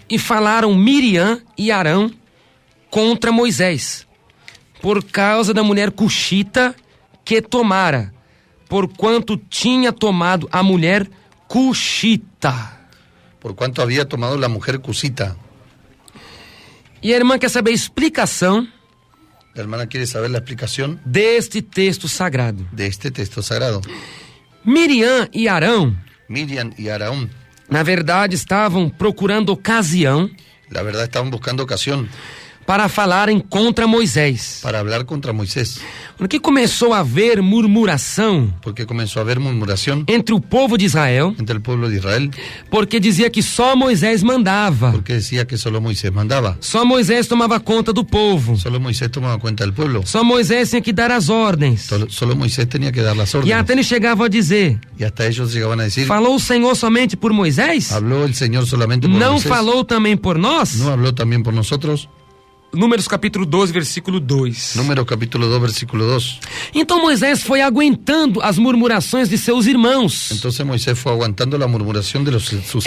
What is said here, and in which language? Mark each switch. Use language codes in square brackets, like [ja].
[pt] e falaram Miriam e Arão contra Moisés, por causa da mulher cuxita que tomara, porquanto tinha tomado a mulher cuxita. [es] Por cuanto había tomado la mujer cusita. [pt] E a irmã quer saber a explicação [es] La hermana quiere saber la explicación [pt] deste texto sagrado. [es] de este texto sagrado. [pt] Miriam e Arão, [es] Miriam y Aarón, [pt] na verdade, estavam procurando ocasião [es] la verdad, estaban buscando ocasión [pt] para falarem contra Moisés. [es] para hablar contra Moisés, [pt] Porque começou a haver murmuração [es] porque comenzó a haber murmuración [pt] entre o povo de Israel, [es] entre el pueblo de Israel, [pt] porque dizia que só Moisés mandava. [es] porque decía que solo Moisés mandaba, [pt] Só Moisés tomava conta do povo. [es] solo Moisés tomaba cuenta del pueblo, [pt] Só Moisés tinha que dar as ordens. [es] solo Moisés tenía que dar las [pt] E [es] órdenes. [pt] até eles chegavam a dizer: [es] Y hasta ellos llegaban a decir, [pt] falou o Senhor somente por Moisés? [es] ¿habló el Señor solamente por [pt] Não [es] Moisés? [pt] falou também por nós? [es] ¿No habló también por nosotros? [pt] Números capítulo 12, versículo 2. [es] Números capítulo 2, versículo 2. [pt] Então Moisés foi aguentando as murmurações de seus irmãos. [es] Entonces Moisés fue aguantando la murmuración de sus